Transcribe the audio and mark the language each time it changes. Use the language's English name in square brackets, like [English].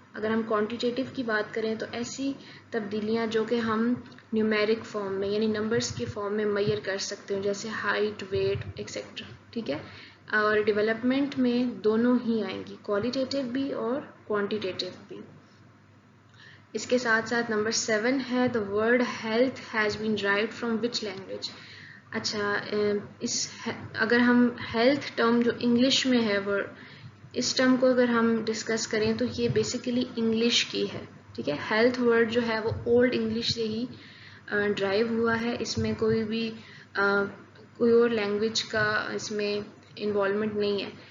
[Urdu] اگر ہم کوانٹیٹیو کی بات کریں تو ایسی تبدیلیاں جو کہ ہم نیومیرک فارم میں یعنی نمبرز کی فارم میں میئر کر سکتے ہیں، جیسے ہائٹ، ویٹ ایکسیٹرا، ٹھیک ہے. اور ڈیولپمنٹ میں دونوں ہی آئیں گی، کوالٹیٹیو بھی اور کوانٹیٹیو بھی. اس کے ساتھ ساتھ نمبر 7 ہے [English] the word health has been derived from which language. [Urdu] اچھا، اگر ہم ہیلتھ ٹرم جو انگلش میں ہے اس ٹرم کو اگر ہم ڈسکس کریں تو یہ بیسیکلی انگلش کی ہے، ٹھیک ہے. ہیلتھ ورڈ جو ہے وہ اولڈ انگلش سے ہی ڈرائیو ہوا ہے، اس میں کوئی اور لینگویج کا اس میں انوالومنٹ نہیں ہے.